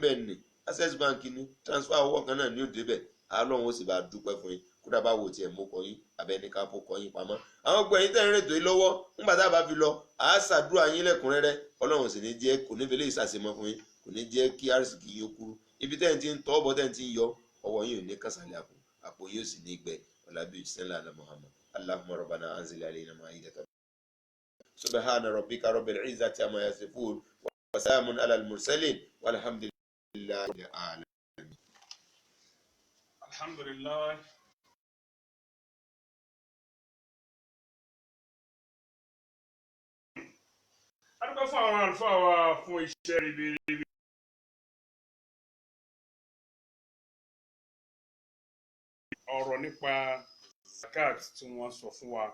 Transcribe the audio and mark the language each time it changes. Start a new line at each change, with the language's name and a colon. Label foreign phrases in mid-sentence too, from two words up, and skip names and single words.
Yoruba: bẹ̀ ní Access Bank ní transfer owó kan náà ni yóò débẹ̀ Ọlọ́run ó sì bá dúpẹ́ fún yín kódà bá wò tiẹ̀ mú kọ yín abẹ́ni ká fọ́ kọ yín pamọ́ àwọn gbọ́ ẹ̀yin tẹ́ ń rètò yìí lọ́wọ́ ńgbà tá a bá fi lọ àá ṣàdúrà yín lẹ́kùnrẹ́rẹ́ Ọlọ́run sì ní jẹ́ kò ní fi lè ṣàṣemọ́ fún yín kò ní jẹ́ kí àrísìkì yín ó kúrú ibi tẹ́ ẹ̀ ti ń tọ́ ọ̀bọ tẹ́ ẹ̀ ti ń yọ ọwọ́ yín ò ní kásálẹ̀ àpò yín ò sì ní gbẹ ọ̀làbí sẹ́ńlá àná Muhammad
Arabic: اللهم ربنا أنزل علينا مائدة سبحان ربك رب العزة عما يصفون وسلام على المرسلين والحمد لله رب العالمين. Alhamdulillah.
Yoruba: A dúpẹ́ fún àwọn àlùfáà wa fún iṣẹ́ ribiribi. Ọ̀rọ̀ nípa zakat tí wọ́n sọ fún wa.